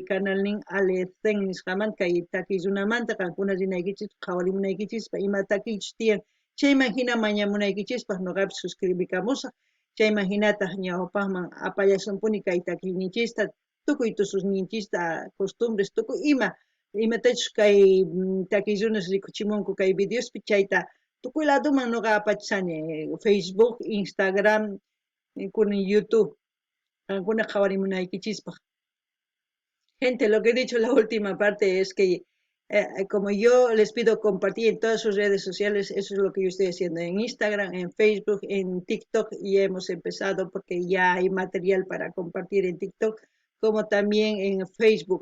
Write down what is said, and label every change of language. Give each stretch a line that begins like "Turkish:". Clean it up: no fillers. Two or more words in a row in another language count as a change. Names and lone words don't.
Quechua: canal link Alecén nisqaman kay takiy runamanta qankunas rinaykichis qhawarimunaykichispa ima takiychis tiyan chayman hina mañamunaykichispas nuqapis suscribikamusaq chayman hinataq ñawpaqman apallasunpuni kay takiyninchista tukuy tususninchista costumbres tukuy imatachus kay takiy runas rikuchimunku kay videospi chayta tukuy ladoman nuqa apachisani Facebook, Instagram, kunan YouTube qankuna qhawarimunaykichispa.
Spanish: Gente, lo que he dicho la última parte es que como yo les pido compartir en todas sus redes sociales, eso es lo que yo estoy haciendo en Instagram, en Facebook, en TikTok, y hemos empezado porque ya hay material para compartir en TikTok, como también en Facebook.